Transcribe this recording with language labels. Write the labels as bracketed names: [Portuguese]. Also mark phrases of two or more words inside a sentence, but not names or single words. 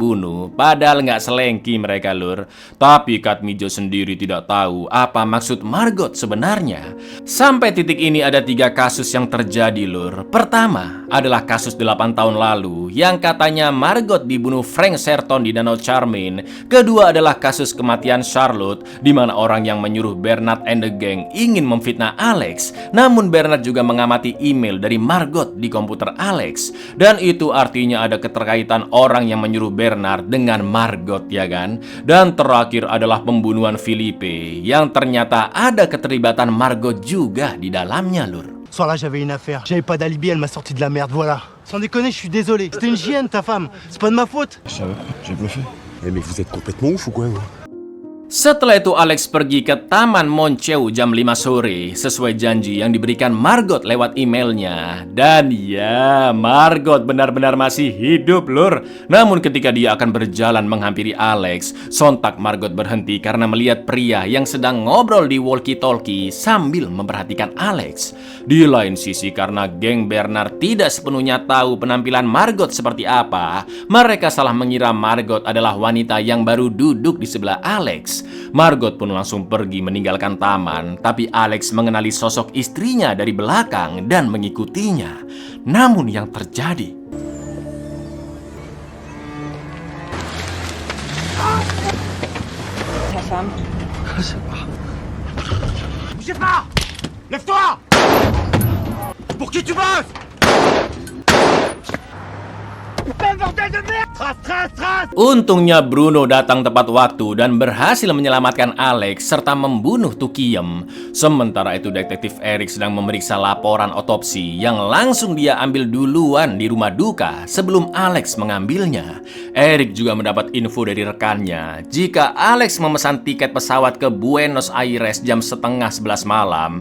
[Indonesian] Padahal nggak selengki mereka lur. Tapi Katmijo sendiri tidak tahu apa maksud Margot sebenarnya. Sampai titik ini ada 3 kasus yang terjadi, Lur. Pertama adalah kasus 8 tahun lalu yang katanya Margot dibunuh Frank Sherton di Danau Charmin. Kedua adalah kasus kematian Charlotte, di mana orang yang menyuruh Bernard [English] and the gang [Indonesian] ingin memfitnah Alex. Namun Bernard juga mengamati email dari Margot di komputer Alex. Dan itu artinya ada keterkaitan orang yang menyuruh Bernard dengan Margot, ya kan? Dan terakhir adalah pembunuhan Philippe yang ternyata ada keterlibatan Margot juga di dalamnya, Lur. [French] Ce soir-là, j'avais une affaire. J'avais pas d'alibi, elle m'a sorti de la merde, voilà. Sans déconner, je suis désolé. C'était une chienne, ta femme. C'est pas de ma faute. Je savais pas, j'ai bluffé. Mais vous êtes complètement ouf ou quoi, vous? [Indonesian] Setelah itu Alex pergi ke Taman Moncheu jam 5 sore sesuai janji yang diberikan Margot lewat emailnya. Dan ya, Margot benar-benar masih hidup, Lur. Namun ketika dia akan berjalan menghampiri Alex, sontak Margot berhenti karena melihat pria yang sedang ngobrol di walkie-talkie sambil memperhatikan Alex. Di lain sisi, karena geng Bernard tidak sepenuhnya tahu penampilan Margot seperti apa, mereka salah mengira Margot adalah wanita yang baru duduk di sebelah Alex. Margot pun langsung pergi meninggalkan taman, tapi Alex mengenali sosok istrinya dari belakang dan mengikutinya. Namun yang terjadi, [French] Ta femme. Bougez pas! Lève-toi! Pour qui tu bosses? Bordel de merde! Trace! [Indonesian] untungnya Bruno datang tepat waktu dan berhasil menyelamatkan Alex serta membunuh Tukiem. Sementara itu detektif Eric sedang memeriksa laporan otopsi yang langsung dia ambil duluan di rumah duka sebelum Alex mengambilnya. Eric juga mendapat info dari rekannya jika Alex memesan tiket pesawat ke Buenos Aires jam setengah 11 malam.